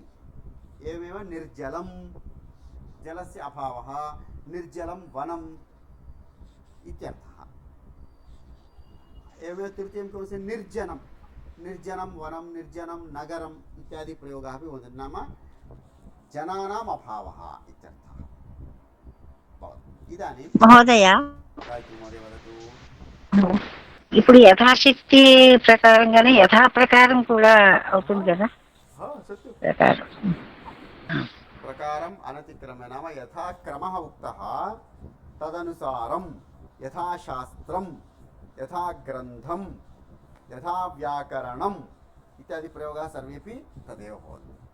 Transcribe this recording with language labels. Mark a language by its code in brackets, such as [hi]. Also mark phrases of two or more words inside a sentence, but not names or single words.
[sa] एवमेव निर्जलं, जलस्य अभावः, निर्जलं वनम् इत्यर्थः. एवमेव तृतीयं किमस्ति, निर्जनं, निर्जनं वनं, निर्जनं नगरम् इत्यादि प्रयोगाः अपि भवन्ति, नाम जनानाम् अभावः इत्यर्थः. इदानीं [te] మహోదయ, ఇప్పుడు యథాశక్తి ప్రకారంగానే యథా ప్రకారం కూడా అవుతుంది కదా. [sa] प्रकारम् अनतिक्रम्य, नाम यथा क्रमः उक्तः तदनुसारं, यथा शास्त्रं, यथा ग्रन्थं, यथा व्याकरणम् इत्यादि प्रयोगाः सर्वेपि तदेव भवन्ति.